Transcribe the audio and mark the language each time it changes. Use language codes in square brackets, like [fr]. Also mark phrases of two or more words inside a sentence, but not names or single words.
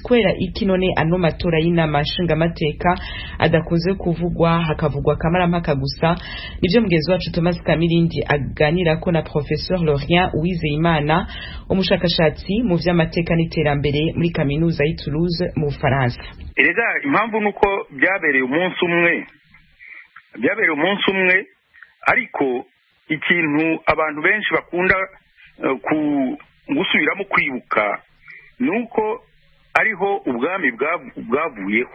[rn] Kwera iki none ano matora y'inama nshingamateka adakunze kuvugwa, hakavugwa kamarampaka gusa, nibyo mugenzi wacu Thomas Kamirindi aganira ko na Professeur Laurent Uwizeyimana, umushakashatsi mu vy'amateka n'iterambere muri kaminuza y'i Toulouse mu Faransa. [rw] Erega impamvu nuko byabereye umunsi umwe ariko ikintu abantu benshi bakunda gusubiramo kwibuka nuko ariho ubwami bwavuyeho.